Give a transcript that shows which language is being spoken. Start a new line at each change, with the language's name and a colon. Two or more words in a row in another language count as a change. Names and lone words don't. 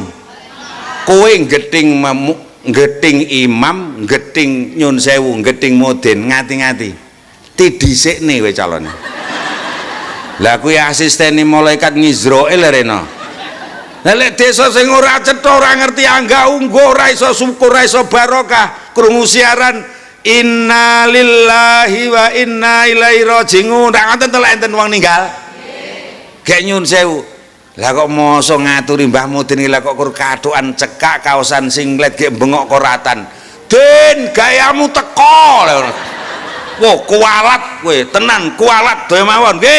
Javanese: Kowe nggeting imam, nggeting nyun sewu, nggeting Mudin, ngati-ngati. Ti dhisikne kowe calone. Lah kuwi asistene malaikat Ngizrail rena. Lah lek desa sing ora cetha, ora ngerti angga ungguh, ora iso syukur, ora iso barokah, krungu siaran
Arabic: إنا لله وإنا إليه راجعون.
Javanese: Ndak ngoten to lek enten wong ninggal. Gek nyun sewu. Lah kok mosok ngaturi Mbah Mudin iki, lah kok kur katokan cekak kaosan singlet gek bengok koratan. Den, gayamu teko. Wah, kualat kowe, tenan kualat doya mawon nggih.